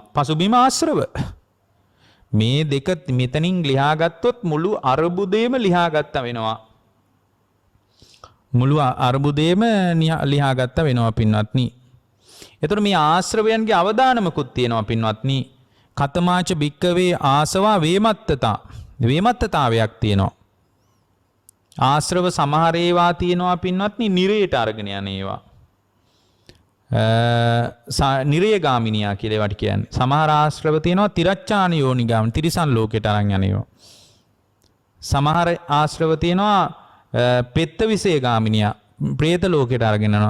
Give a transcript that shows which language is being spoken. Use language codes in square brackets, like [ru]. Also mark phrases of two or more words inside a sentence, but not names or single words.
[si] පසුබිම ආශ්‍රව. මේ දෙක මෙතනින් ලියාගත්තොත් මුළු අර්බුදේම ලියාගත්තා වෙනවා. මුළු අර්බුදේම ලියාගත්තා වෙනවා පින්වත්නි. එතකොට මේ ආශ්‍රවයන්ගේ අවදානමකුත් තියෙනවා පින්වත්නි. [pi] කතමාච භික්කවේ ආසවා [si] වේමත්තතාවයක් තියෙනවා. ආශ්‍රව සමහර ඒවා තියෙනවා පින්වත්නි නිරයට අරගෙන යන ඒවා. නිරයගාමිනියා කියලා ඒවට කියන්නේ. සමහර ආශ්‍රව තියෙනවා [pi] තිරච්ඡාන යෝනිගාම [si] තිරිසන් ලෝකයට අරන් යන ඒවා. සමහර ආශ්‍රව තියෙනවා පෙත්ත විශේෂගාමිනියා ප්‍රේත ලෝකයට අරගෙන යනවා.